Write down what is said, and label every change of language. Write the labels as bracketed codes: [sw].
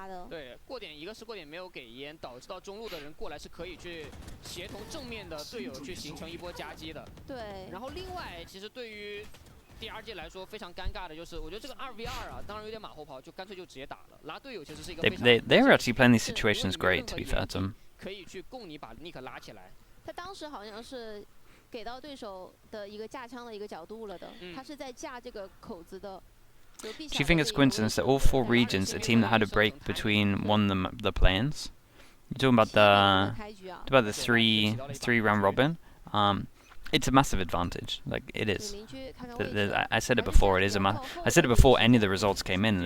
[zh] 对，过点一个是过点没有给烟，导致到中路的人过来是可以去协同正面的队友去形成一波夹击的。对。然后另外，其实对于 DRG 来说非常尴尬的就是，我觉得这个2v2啊，当然有点马后炮，就干脆就直接打了。拉队友其实是一个非常 [en] They're actually playing these situations great, to be fair to them. [zh] 可以去供你把 Nick 拉起来。他当时好像是给到对手的一个架枪的一个角度了的，他是在架这个口子的。 [en] Do you think it's coincidence that all 4 regions, a team that had a break between won the play-ins? You're talking about the three round robin. It's a massive advantage. Like it is. I said it before. It is I said it before any of the results came in.